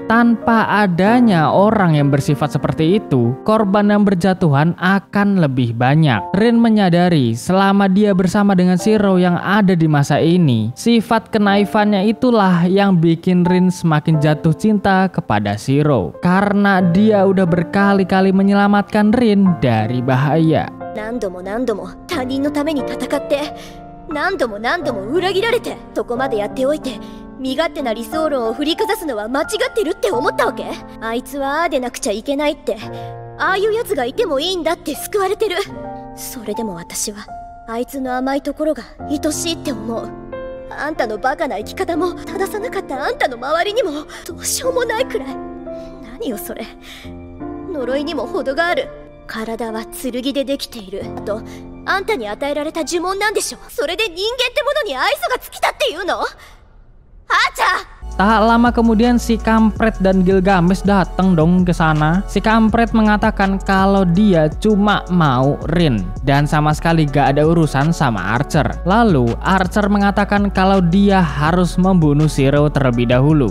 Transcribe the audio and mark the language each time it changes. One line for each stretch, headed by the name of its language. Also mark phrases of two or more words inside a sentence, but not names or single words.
Indonesian: Tanpa adanya orang yang bersifat seperti itu, korban yang berjatuhan akan lebih banyak. Rin menyadari selama dia bersama dengan Shiro yang ada di masa ini, sifat kenaifannya itulah yang bikin Rin semakin jatuh cinta kepada Shiro. Karena dia udah berkali-kali menyelamatkan Rin dari bahaya.
Japanese: 何度も何度も他人のために戦って何度も何度も裏切られてそこまでやっておいて身勝手な理想論を振りかざすのは間違ってるって思ったわけ？あいつはああでなくちゃいけないってああいうやつがいてもいいんだって救われてる。それでも私はあいつの甘いところが愛しいって思う。あんたのバカな生き方も正さなかったあんたの周りにもどうしようもないくらい。何よそれ。呪いにも程がある。体は剣でできている。あとあんたに与えられた呪文なんでしょ。それで人間ってものに愛想が尽きたっていうの？あーちゃん。
Indonesian: Tak lama kemudian si kampret dan Gilgamesh datang dong ke sana. Si kampret mengatakan kalau dia cuma mau Rin dan sama sekali gak ada urusan sama Archer. Lalu Archer mengatakan kalau dia harus membunuh Shiro terlebih dahulu.